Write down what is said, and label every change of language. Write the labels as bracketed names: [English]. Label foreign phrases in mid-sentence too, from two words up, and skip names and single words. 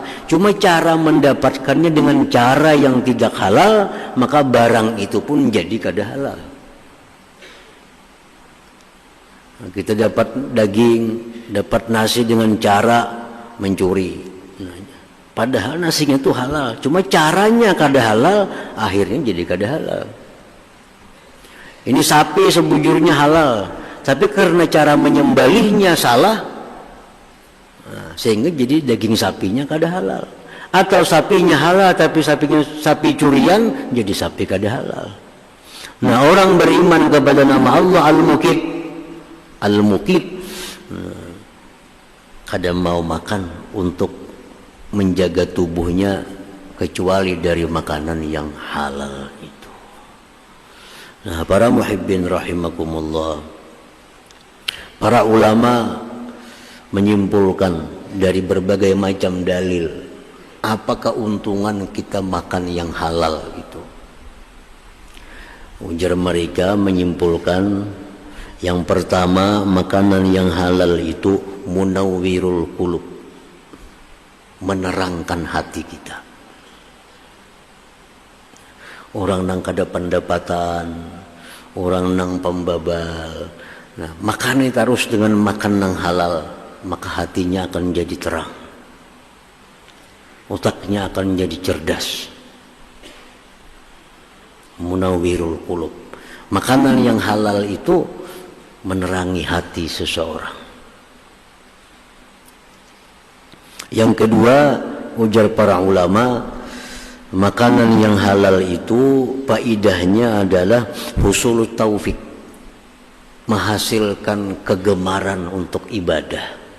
[Indonesian] Cuma cara mendapatkannya dengan cara yang tidak halal, maka barang itu pun jadi kada halal. Nah, kita dapat daging, dapat nasi dengan cara mencuri. Padahal nasinya itu halal, cuma caranya kada halal, akhirnya jadi kada halal. Ini sapi sebujurnya halal, tapi karena cara menyembelihnya salah, sehingga jadi daging sapinya kada halal. Atau sapinya halal, tapi sapi curian, jadi sapi kada halal. Nah, orang beriman kepada nama Allah Al-Muqit, Al-Muqit, kada mau makan untuk menjaga tubuhnya kecuali dari makanan yang halal itu. Nah, para [Arabic] محبين رحمكم الله, [Indonesian] para ulama menyimpulkan dari berbagai macam dalil apa keuntungan kita makan yang halal itu. Ujar mereka menyimpulkan, yang pertama, makanan yang halal itu [Arabic] منور القلوب, [Indonesian] menerangkan hati kita. [Banjar] Orang nang kada pendapatan, orang nang pembabal, nah, makan terus dengan makan nang halal, [Indonesian] maka hatinya akan jadi terang, otaknya akan jadi cerdas. [Arabic] منور القلوب, [Indonesian] makanan yang halal itu menerangi hati seseorang. Yang kedua, ujar para ulama, makanan yang halal itu faidahnya adalah [Arabic] حصول التوفيق, [Indonesian] menghasilkan kegemaran untuk ibadah.